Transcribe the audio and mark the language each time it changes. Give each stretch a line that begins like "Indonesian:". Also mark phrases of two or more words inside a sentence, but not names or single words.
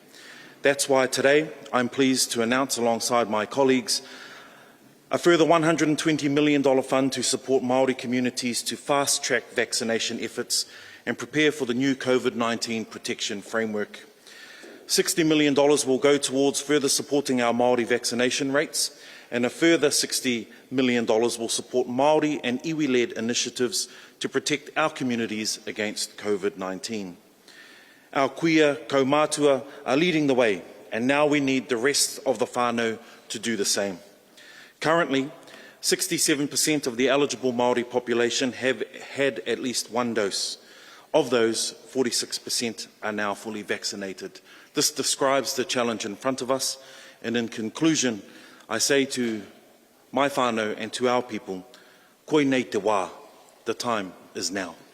English: That's why today I'm pleased to announce alongside my colleagues a further $120 million fund to support Maori communities to fast-track vaccination efforts and prepare for the new COVID-19 protection framework. $60 million will go towards further supporting our Maori vaccination rates, and a further $60 million will support Maori and iwi-led initiatives to protect our communities against COVID-19. Our
Māori: kuia kaumātua
English: are leading the way, and now we need the rest of the whānau to do the same. Currently, 67% of the eligible Maori population have had at least one dose. Of those, 46% are now fully vaccinated. This describes the challenge in front of us, and in conclusion, I say to my whānau and to our people,
Māori: koe nei te wā,
English: the time is now.